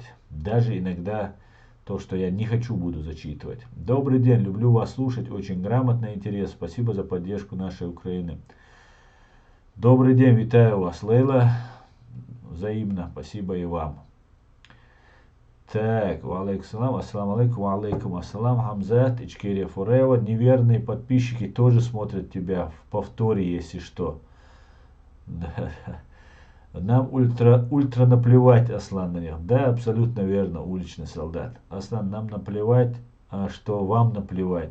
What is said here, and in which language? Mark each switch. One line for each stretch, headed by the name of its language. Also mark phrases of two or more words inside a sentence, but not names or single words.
Russian: Даже иногда то, что я не хочу, буду зачитывать. Добрый день, люблю вас слушать. Очень грамотно и интересно. Спасибо за поддержку нашей Украины. Добрый день, витаю вас, Лейла. Взаимно, спасибо и вам.
Arabic: Так, وعليكم السلام، السلام عليكم، وعليكم السلام,
Russian: Хамзат, Ичкерия Форева. Неверные подписчики тоже смотрят тебя в повторе, если что. Да. Нам ультра наплевать, Аслан, на них. Да, абсолютно верно, уличный солдат. Аслан, нам наплевать, что вам наплевать.